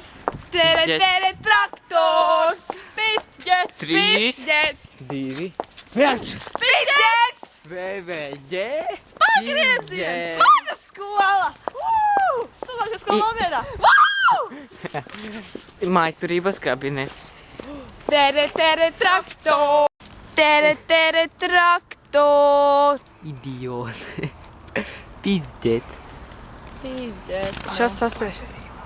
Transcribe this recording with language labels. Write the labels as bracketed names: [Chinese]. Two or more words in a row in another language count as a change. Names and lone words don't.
[Latvian] Tere traktors. Pīzdēts. 3, 2, 1. Pīzdēts. VVG. Pagrieziens. Mana skola. Stāvākā skola novietā. Mājturības kabinets. Tere traktor. Tere traktor. Idiot. Pīzdēts. Pīzdēts. Šas sasver.